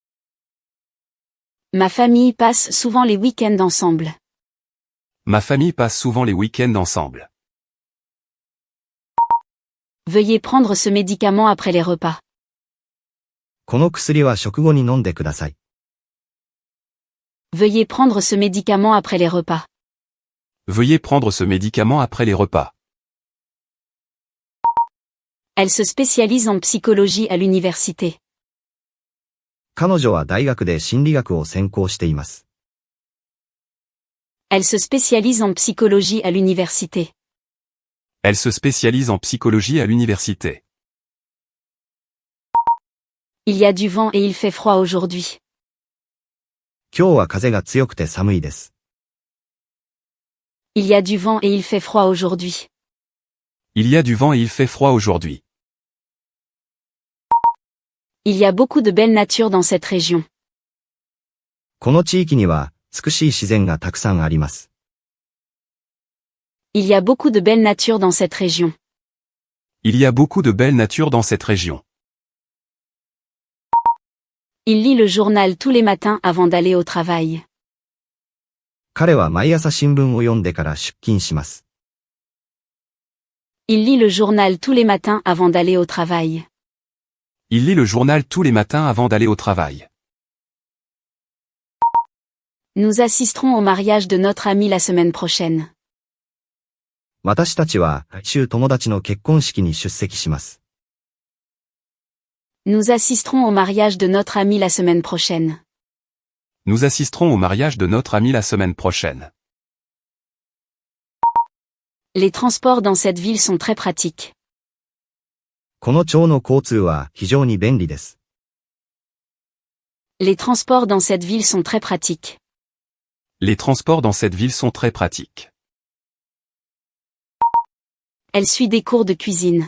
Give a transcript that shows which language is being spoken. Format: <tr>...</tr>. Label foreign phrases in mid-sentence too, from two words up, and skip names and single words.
<fr>Ma famille passe souvent les week-ends ensemble. Ma famille passe souvent les week-ends ensemble. Veuillez prendre ce médicament après les repas.</fr> <ja>この薬は食後に飲んでください。</ja> <fr>Veuillez prendre ce médicament après les repas. Veuillez prendre ce médicament après les repas. Elle se spécialise en psychologie à l'université.</fr> <ja>彼女は大学で心理学を専攻しています。</ja> <fr>Elle se spécialise en psychologie à l'université. Elle se spécialise en psychologie à l'université. Il y a du vent et il fait froid aujourd'hui.</fr> <ja>今日は風が強くて寒いです。</ja> <fr>Il y a du vent et il fait froid aujourd'hui. Il y a du vent et il fait froid aujourd'hui. Il y a beaucoup de belle nature dans cette région.</fr> <ja>この地域には美しい自然がたくさんあります。</ja> <fr>Il y a beaucoup de belle nature dans cette région. Il y a beaucoup de belle nature dans cette région. Il lit le journal tous les matins avant d'aller au travail.</fr> <ja>彼は毎朝新聞を読んでから出勤します。</ja> <fr>Il lit le journal tous les matins avant d'aller au travail. Il lit le journal tous les matins avant d'aller au travail. Nous assisterons au mariage de notre ami la semaine prochaine.</fr> <ja>私たちは来週友達の結婚式に出席します。</ja> <fr>Nous assisterons au mariage de notre ami la semaine prochaine. Nous assisterons au mariage de notre ami la semaine prochaine. Les transports dans cette ville sont très pratiques.</fr> <ja>この町の交通は非常に便利です。</ja> <fr>Les transports dans cette ville sont très pratiques. Les transports dans cette ville sont très pratiques. Elle suit des cours de cuisine.</fr>